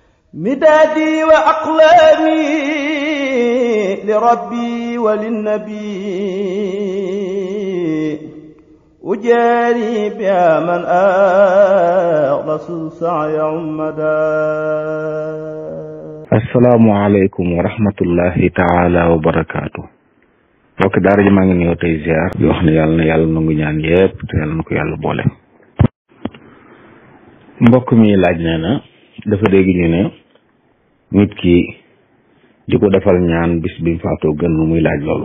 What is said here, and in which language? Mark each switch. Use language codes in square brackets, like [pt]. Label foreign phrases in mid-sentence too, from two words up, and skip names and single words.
[ar] مدادي وأقلامي لربي وللنبي أجاري بها من أخلص سعي عمدا. السلام عليكم ورحمة الله تعالى وبركاته. [wo] mbokk daara ji maa ngi ñëw tey ziar di wax ne yàlla na yàlla nangu ñaan yépp te yàlla na ko yàlla boole. mbokk mi laaj nee na dafa dégg ñu ne nit ki di ko defal ñaan bis bi mu faatoo gën lu muy laaj loolu.